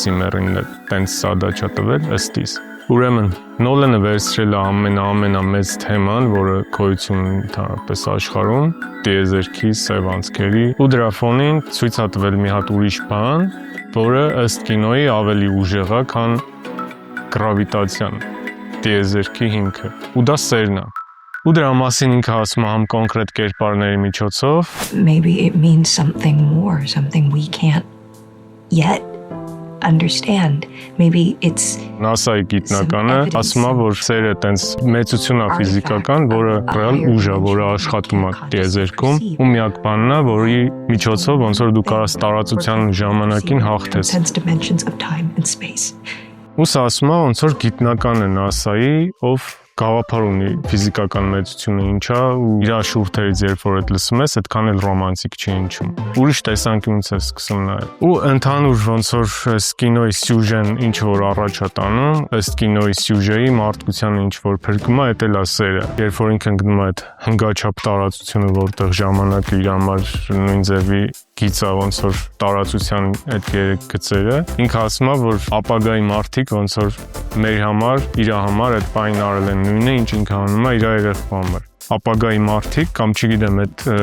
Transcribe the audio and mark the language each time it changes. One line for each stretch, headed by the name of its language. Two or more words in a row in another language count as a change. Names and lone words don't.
Armenian: Զիմերին տենց սադաչա տվել ըստիս։ Ուրեմն Նոլանը վերցրել է ամենամեծ թեման, որը գոյություն ունի ընդհանրապես աշխարհում, տիեզերքի, Սևանսկերի, ու դրա ֆոնին ցույց է տվել մի հատ ուրիշ բան, որը ըստ կինոյի ավելի ուժեղ է, քան գրավիտացիան, տիեզերքի հիմքը։ Ու դա սերն է։ Ու դրա մասին ինքը ասում է համ կոնկրետ կերպարների միջոցով.
English: Maybe it means something more, something we can't yet understand. Maybe it's
Armenian: NASA-ի գիտնականը ասում է, որ սերը տենց մեծություն է ֆիզիկական, որը ռեալ ուժ է, որը աշխատում է տիեզերքում, ու միակ բանն է, որի միջոցով ոնց որ դու կարաս տարածության ժամանակին հաղթես։
English: Sense dimensions of time and space.
Armenian: Ու սա ասում է, ոնց որ գիտնական է NASA-ի, ով գաղափար ունի ֆիզիկական մեծությունը ինչա ու իր շուրթերից երբ որ այդ լսում ես, այդքան էլ ռոմանտիկ չի ինչում։ Ուրիշ տեսանկյունից է սկսում նայել։ Ու ընդհանուր ոնց որ այս կինոյի սյուժեն ինչ որ առաջ է տանում, այս կինոյի սյուժեի մարդկությանը ինչ որ փրկում է, դա էլ է սերը։ Երբ որ ինքն գնում է այդ հնգաչափ տարածությունը, որտեղ ժամանակը իր համար նույն ձևի գիծա ոնց որ տարածության այդ երեք գծերը, ինքը ասում է, որ ապագայի մարդիկ ոնց որ մեր համար, իր համար այդ բանին արել են նույնը, ինչ ինքը անում է իր երեխու համար։ Ապագայի մարդիկ կամ չգիտեմ այդ